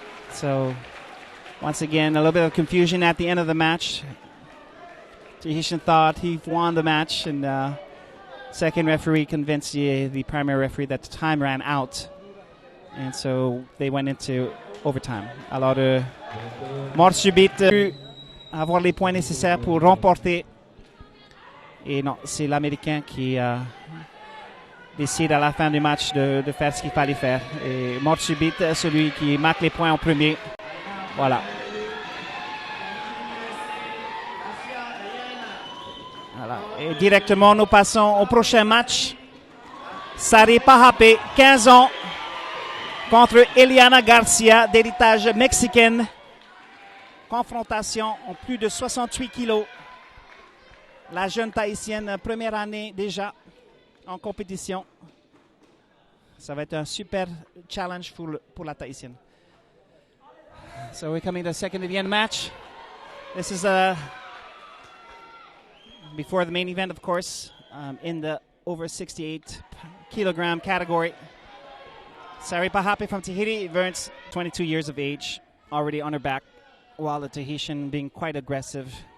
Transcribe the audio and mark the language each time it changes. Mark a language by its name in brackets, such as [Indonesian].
[English] So once again, a little bit of confusion at the end of the match. Tahitian thought he won the match, and second referee convinced the primary referee that the time ran out. And so they went into overtime. [French] Alors, mort subite, avoir les points nécessaires pour remporter. Et non, c'est l'Américain qui décide à la fin du match de faire ce qu'il fallait faire. Et mort subite, celui qui marque les points en premier. Voilà. Voilà. Et directement, nous passons au prochain match. Sari Pahape, 15 ans, contre Eliana Garcia, d'héritage mexicaine. Confrontation en plus de 68 kilos. La jeune Tahitienne, première année déjà en compétition. Ça va être un super challenge pour la Tahitienne. [English] So we're coming to the second event match. This is before the main event, of course, in the over 68 kilogram category. Sari Pahape from Tahiti, Vern's 22 years of age, already on her back, while the Tahitian being quite aggressive.